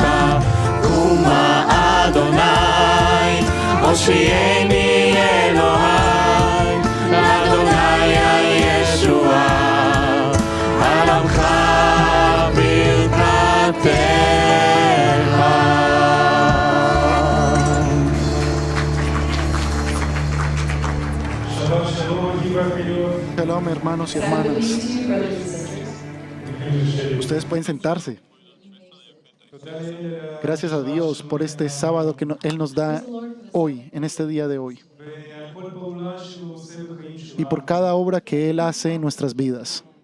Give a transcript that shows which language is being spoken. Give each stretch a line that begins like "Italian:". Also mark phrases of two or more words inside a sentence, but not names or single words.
Hebrew: קומה אדוני, הושיעני אלוהי, לאדוני הישועה, על עמך ברכתך.
Spanish: Shalom, hermanos y hermanas. Ustedes pueden sentarse. Gracias a Dios por este sábado que Él nos da hoy, en este día de hoy. Y por cada obra que Él hace en nuestras vidas.